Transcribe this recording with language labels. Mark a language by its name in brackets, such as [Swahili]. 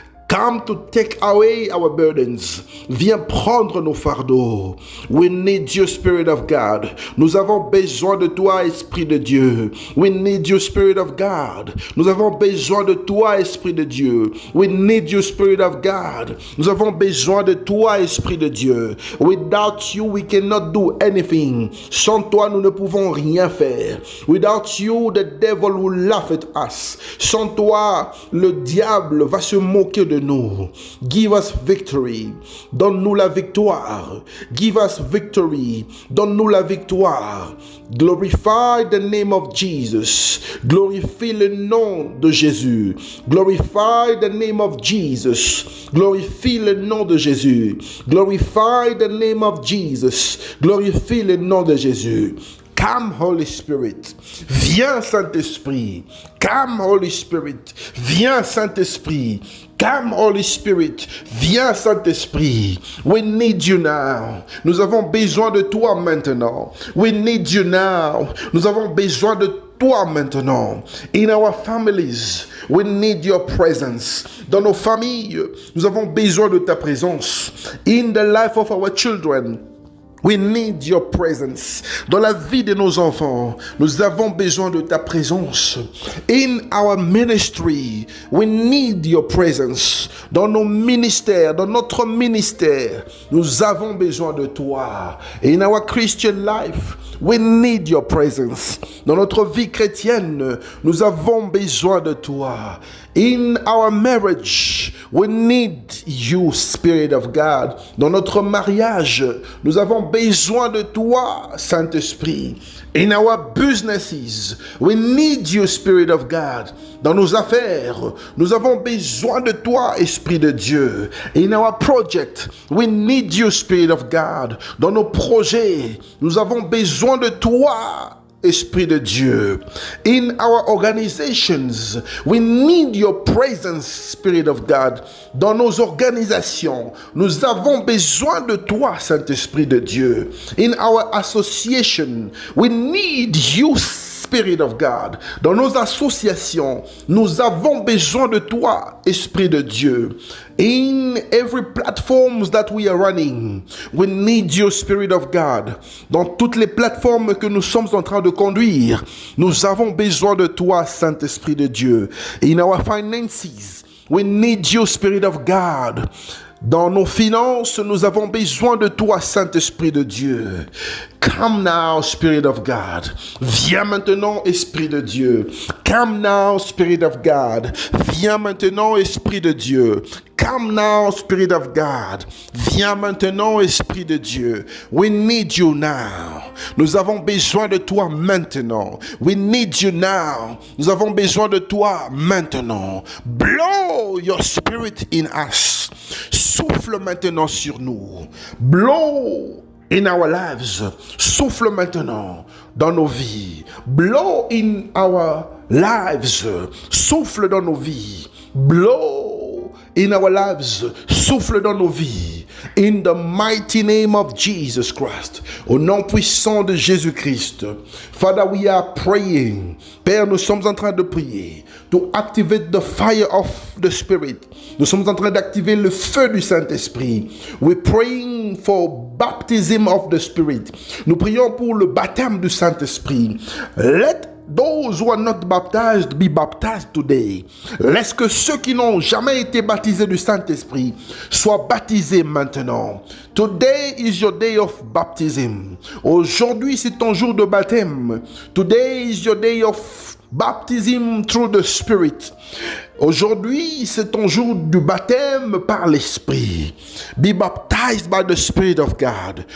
[English] Come to take away our burdens. [French] Viens prendre nos fardeaux. [English] We need you, Spirit of God. [French] Nous avons besoin de toi, Esprit de Dieu. [English] We need you, Spirit of God. [French] Nous avons besoin de toi, Esprit de Dieu. [English] We need you, Spirit of God. [French] Nous avons besoin de toi, Esprit de Dieu. [English] Without you, we cannot do anything. [French] Sans toi, nous ne pouvons rien faire. [English] Without you, the devil will laugh at us. [French] Sans toi, le diable va se moquer de nous. [English] Give us victory. [French] Donne-nous la victoire. [English] Give us victory. [French] Donne-nous la victoire. [English] Glorify the name of Jesus. [French] Glorifie le nom de Jésus. [English] Glorify the name of Jesus. [French] Glorifie le nom de Jésus. [English] Glorify the name of Jesus. [French] Glorifie le nom de Jésus. [English] Come, Holy Spirit. [French] Viens, Saint-Esprit. [English] Come, Holy Spirit. [French] Viens, Saint-Esprit. [English] Come, Holy Spirit. [French] Viens, Saint-Esprit. [English] We need you now. [French] Nous avons besoin de toi maintenant. [English] We need you now. [French] Nous avons besoin de toi maintenant. [English] In our families, we need your presence. [French] Dans nos familles, nous avons besoin de ta présence. [English] In the life of our children, We need your presence. [French] Dans la vie de nos enfants, nous avons besoin de ta présence. [English] In our ministry, we need your presence. [French] Dans nos ministères, dans notre ministère, nous avons besoin de toi. [English] In our Christian life, we need your presence. [French] Dans notre vie chrétienne, nous avons besoin de toi. [English] In our marriage, we need you, Spirit of God. [French] Dans notre mariage, nous avons besoin de toi, Saint-Esprit. [English] In our businesses, we need you, Spirit of God. [French] Dans nos affaires, nous avons besoin de toi, Esprit de Dieu. [English] In our project, we need you, Spirit of God. [French] Dans nos projets, nous avons besoin de toi, Esprit de Dieu. [English] In our organizations, we need your presence, Spirit of God. [French] Dans nos organisations, nous avons besoin de toi, Saint-Esprit de Dieu. [English] In our association, we need you, Spirit of God. [French] Dans nos associations, nous avons besoin de toi, Esprit de Dieu. [English] In every platform that we are running, we need your Spirit of God. [French] Dans toutes les plateformes que nous sommes en train de conduire, nous avons besoin de toi, Saint-Esprit de Dieu. [English] In our finances, we need your Spirit of God. [French] Dans nos finances, nous avons besoin de toi, Saint-Esprit de Dieu. [English] Come now, Spirit of God. [French] Viens maintenant, Esprit de Dieu. [English] Come now, Spirit of God. [French] Viens maintenant, Esprit de Dieu. [English] Come now, Spirit of God. [French] Viens maintenant, Esprit de Dieu. [English] We need you now. [French] Nous avons besoin de toi maintenant. [English] We need you now. [French] Nous avons besoin de toi maintenant. [English] Blow your spirit in us. [French] Souffle maintenant sur nous. [English] Blow in our lives. [French] Souffle maintenant dans nos vies. [English] Blow in our lives. [French] Souffle dans nos vies. [English] Blow in our lives. [French] Souffle dans nos vies. [English] In the mighty name of Jesus Christ. [French] Au nom puissant de Jésus-Christ. [English] Father, we are praying. [French] Père, nous sommes en train de prier. [English] To activate the fire of the Spirit. [French] Nous sommes en train d'activer le feu du Saint-Esprit. [English] We're praying for baptism of the Spirit. [French] Nous prions pour le baptême du Saint-Esprit. [English] Let those who are not baptized be baptized today. [French] Laisse que ceux qui n'ont jamais été baptisés du Saint-Esprit soient baptisés maintenant. [English] Today is your day of baptism. [French] Aujourd'hui, c'est ton jour de baptême. [English] Today is your day of baptism through the Spirit. [French] Aujourd'hui, c'est ton jour du baptême par l'Esprit. [English] Be baptized by the Spirit of God.